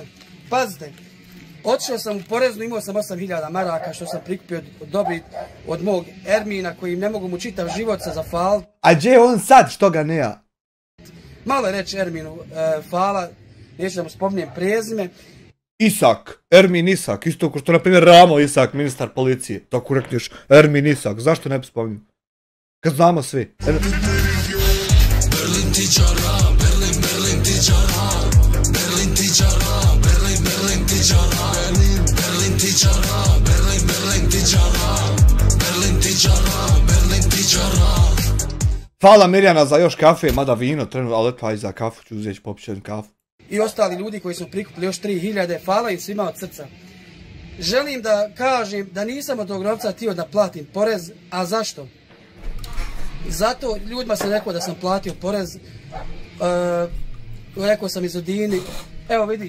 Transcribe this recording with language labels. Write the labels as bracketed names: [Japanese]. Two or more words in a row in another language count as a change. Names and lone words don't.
[Bosnian] Pazite, otišao sam u poreznu, imao sam 8.000 maraka što sam prikupio dobit od mog Ermina koji ne mogu mu čitav život se zafal. A gdje je on sad, što ga ne ja? Malo je reći Erminu fala, neću da mu spominjem prezime. Isak, Ermin Isak, isto kao što na primjer Ramo Isak, ministar policije. Tako rekneš Ermin Isak, zašto ne bi spominio? Kad znamo svi. Berlin tičara, Berlin, Berlin tičara, Berlin tičara, Berlin, Berlin tičara, Berlin tičara, Berlin, Berlin tičara, Berlin tičara, Berlin tičara. Hvala Mirjana za još kafe, mada vino trenutno, ali eto aj za kafu ću uzeti popiti jednu kafu. I ostali ljudi koji su prikupili još 3.000, hvala im svima od srca. Želim da kažem da nisam od tog novca htio da platim porez, a zašto? Zato ljudima sam rekao da sam platio porez, rekao sam Izudini, evo vidiš.